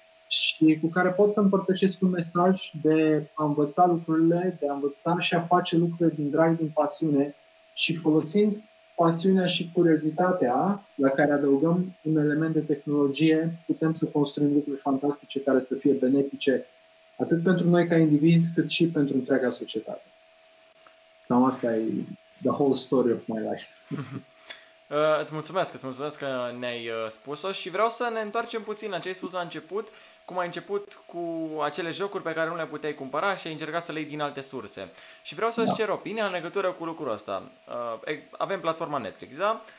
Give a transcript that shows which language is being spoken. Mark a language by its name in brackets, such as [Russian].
[Romanian] și cu care pot să împărtășesc un mesaj de a învăța lucrurile, de a învăța și a face lucrurile din drag, din pasiune și folosind pasiunea și curiozitatea la care adăugăm un element de tehnologie, putem să construim lucruri fantastice care să fie benefice atât pentru noi ca indivizi, cât și pentru întreaga societate. Cam asta e [English] the whole story of my life. [Romanian] Îți mulțumesc că ne-ai spus-o și vreau să ne întoarcem puțin la ce ai spus la început, cum ai început cu acele jocuri pe care nu le puteai cumpăra și ai încercat să le iei din alte surse. Și vreau să-ți cer opinia în legătură cu lucrul ăsta. Avem platforma Netflix, da?